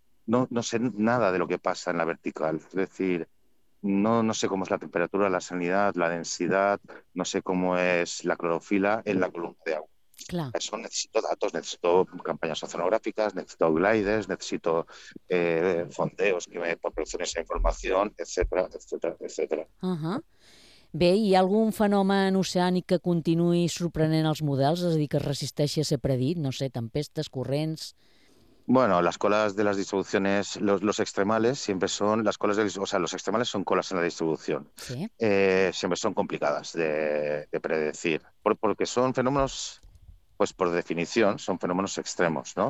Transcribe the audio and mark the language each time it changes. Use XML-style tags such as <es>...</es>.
<es>No sé nada de lo que pasa en la vertical. Es decir, no sé cómo es la temperatura, la salinidad, la densidad, no sé cómo es la clorofila en la columna de agua. Claro. Eso necesito datos, necesito campañas oceanográficas, necesito gliders, necesito fondeos que me proporcionen esa información, etcétera, etcétera, etcétera.</es> <ca>Bé, hi ha algun fenomen oceànic que continuï sorprenent els models, és a dir, que es resisteixi a ser predit? No sé, tempestes, corrents...</ca> <es>Bueno, las colas de las distribuciones, los extremales siempre son las colas o sea, los extremales son colas en la distribución. Sí. Siempre son complicadas de predecir, porque son fenómenos, pues por definición, son fenómenos extremos, ¿no?</es>